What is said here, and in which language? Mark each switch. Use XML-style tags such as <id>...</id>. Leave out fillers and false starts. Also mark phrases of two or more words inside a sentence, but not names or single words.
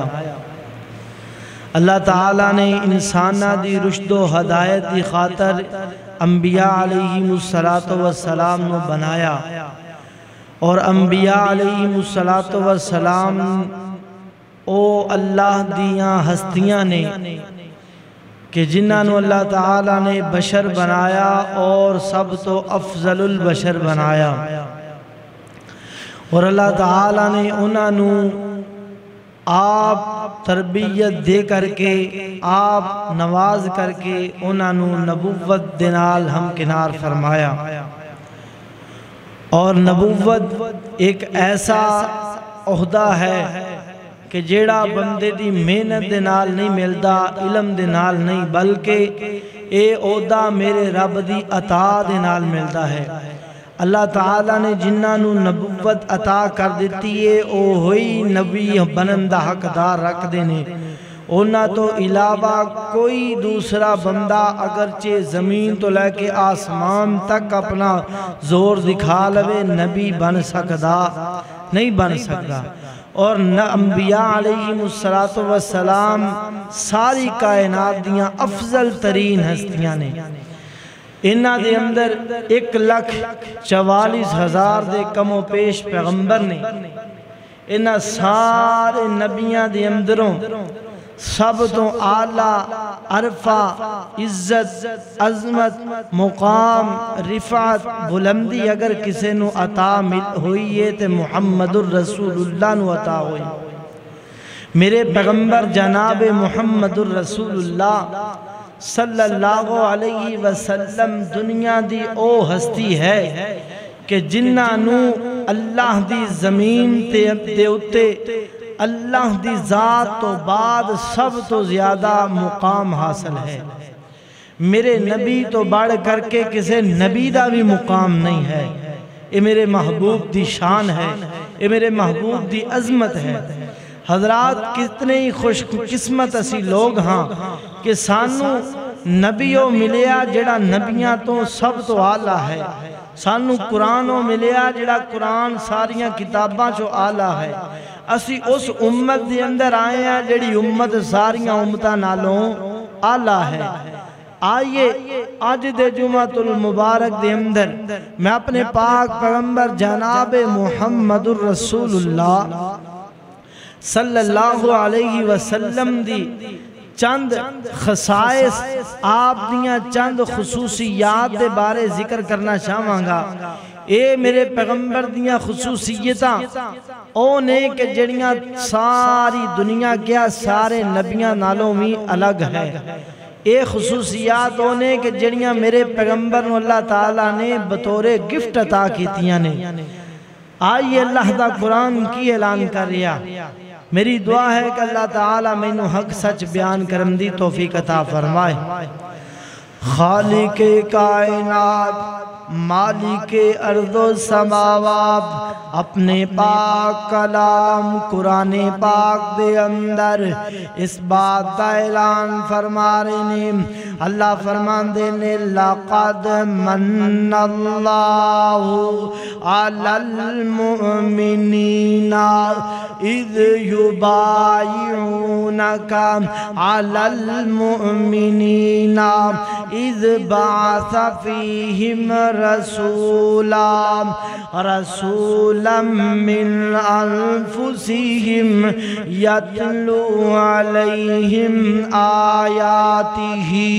<pa>اللہ تعالیٰ نے انسانہ دی رشد و ہدایت دی خاطر انبیاء</pa> <ar>علیہ السلام</ar> <pa>نو بنایا اور انبیاء</pa> <ar>علیہ السلام</ar> <pa>او اللہ دیاں ہستیاں نے کہ جنہاں نو اللہ تعالیٰ نے بشر بنایا اور سب تو</pa> <ar>افضل البشر</ar> <pa>بنایا اور اللہ تعالیٰ نے انہاں نو آپ تربیت دے کر کے آپ نواز کر کے انہاں نو نبوت دنال ہم کنار فرمایا اور نبوت ایک ایسا عہدہ ہے کہ جیڑا بندے دی محنت دے نال نہیں ملدا علم دے نال نہیں بلکہ اے عہدہ میرے رب دی عطا دے نال ملدا ہے۔ اللہ تعالیٰ نے جنہاں نو نبوت عطا کر دیتی ہے او ہوئی نبی بنن دا حقدار رکھ دینے انہاں تو علاوہ کوئی دوسرا بندہ اگرچہ زمین تو لے کے آسمان تک اپنا زور دکھا لوے نبی بن سکدا نہیں بن سکدا اور انبیاء علیہ السلام ساری کائنات دیاں افضل ترین ہستیاں نے۔ انہاں دے اندر 1,44,000 دے کم و پیش پیغمبر نے۔ انہاں سارے نبیاں دے اندروں سب تو اعلیٰ عرفہ عزت عظمت مقام رفعت بلندی اگر کسی نو عطا ہوئی ہے تو محمد الرسول اللہ نو عطا ہوئی۔ میرے پیغمبر جناب محمد الرسول اللہ</pa> <ar>صلی اللہ علیہ وسلم</ar> <pa>دنیا دی او ہستی ہے کہ جنہاں نو اللہ دی زمین تے اتے اللہ دی ذات تو بعد سب تو زیادہ مقام حاصل ہے۔ میرے نبی تو بڑھ کر کے کسی نبی دا بھی مقام نہیں ہے۔ یہ میرے محبوب دی شان ہے، یہ میرے محبوب دی عظمت ہے۔ حضرات کتنے ہی خوش قسمت اسی لوگ ہاں کہ سانو نبیوں ملیا جڑا نبیاں تو سب تو اعلیٰ ہے، سانو قرآنوں ملیا جڑا قرآن ساریاں کتاباں چو اعلیٰ ہے۔ اسی اس امت دے اندر آئے ہیں جڑی امت ساریاں امتاں نالوں اعلیٰ ہے۔ آئیے آج دے جمعۃ المبارک دے اندر میں اپنے پاک پیغمبر جناب محمد الرسول اللہ</pa> <ar>صلی اللہ علیہ وسلم</ar> <pa>دی چند خصائص آپ دیاں چند خصوصیات دے بارے ذکر کرنا چاہواں گا۔ اے میرے پیغمبر دیاں خصوصیتاں او نے کہ جڑیاں ساری دنیا کیا سارے نبیاں نالوں میں الگ ہے۔ اے خصوصیات او نے کہ جڑیاں میرے پیغمبر نو اللہ تعالیٰ نے بطور گفٹ عطا کیتیاں نے۔ آئیے اللہ دا قرآن کی اعلان کر رہا۔ میری دعا ہے کہ اللہ تعالیٰ میں نو حق سچ بیان کرم دی توفیق عطا فرمائے۔</pa> <ur>خالق کائنات مالک ارض و سماوات اپنے پاک کلام قرآن پاک دے اندر اس بات کا اعلان فرما رہے ہیں۔</ur> <pa>اللہ فرمان دینے</pa> <ar>لَقَدْ مَنَّ اللَّهُ عَلَى الْمُؤْمِنِينَ إِذْ يُبَايِعُونَكَ عَلَى الْمُؤْمِنِينَ اذ بعث فیہم رسولا من انفسہم یتلو علیہم آیاتہ</ar>